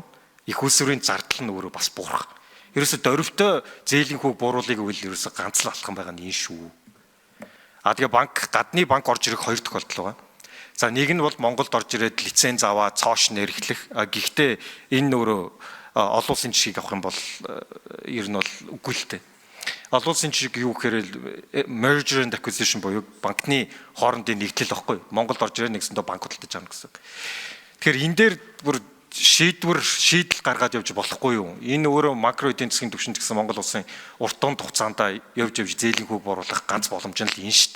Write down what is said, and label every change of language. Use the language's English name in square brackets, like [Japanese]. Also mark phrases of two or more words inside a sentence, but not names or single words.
[Mongolian] Их усүрийн зардал нь өөрөө бас буурах. Ерөөсө дөрвөлтөө зээлийн хүү бууруулыг үйл ерөөсө ганц л алхам байгаа нь энэ шүү. Тэгээ гадны банк орж ирэх хоёр тохиолдол байгаа. За нэг нь бол Монголд орж ирээд лиценз аваа цоош нэрхлэх. Гэхдээ энэ өөрөө олон улсын жишгийг авах юм бол ер нь бол үгүй л дээ. Олон улсын жишг юу гэхээр [English] merger and acquisition [Mongolian] буюу банкны хоорондын нэгдэл واخгүй. Монголд орж ирээд нэгсэндээ банк худалдаж авна гэсэн. Тэгэхээр энэ дээр бүр шийдэл гаргаад явж болохгүй юу? Энэ өөрөө макро эдийн засгийн түвшинд гэсэн Монгол улсын урт дунд хугацаанд явж зээлийн хүү бууруулах ганц боломж нь л энэ шүү дээ.